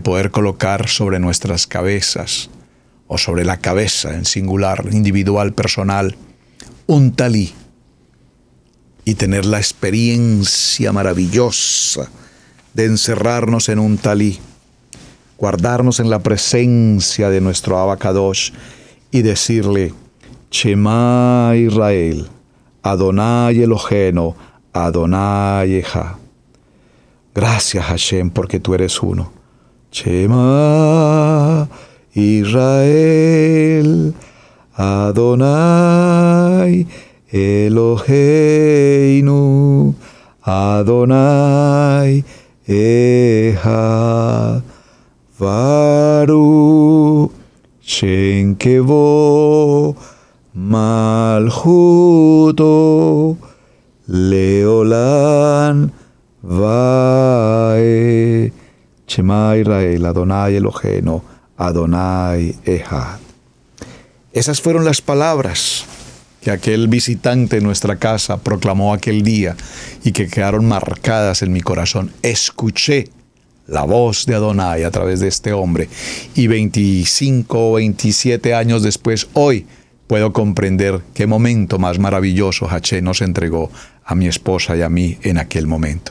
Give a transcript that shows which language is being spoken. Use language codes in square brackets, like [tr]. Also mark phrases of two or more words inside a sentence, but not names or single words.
[es] poder colocar sobre nuestras cabezas o sobre la cabeza en singular, individual, personal, un talí y tener la experiencia maravillosa de encerrarnos en un talí, guardarnos en la presencia de nuestro [he] אבא קדוש [es] y decirle: [he] שמע ישראל, אדוני אלוהינו, אדוני אחד. [es] Gracias, Hashem, porque tú eres uno. [he] שמע ישראל, אדוני אלוהינו, אדוני אחד. ברוך שם כבוד מלכותו לעולם ועד. שמע ישראל, אדוני אלוהינו, אדוני אחד. [es] Esas fueron las palabras que aquel visitante en nuestra casa proclamó aquel día y que quedaron marcadas en mi corazón. Escuché la voz de Adonai a través de este hombre y 25 o 27 años después, hoy puedo comprender qué momento más maravilloso Hashem nos entregó a mi esposa y a mí en aquel momento.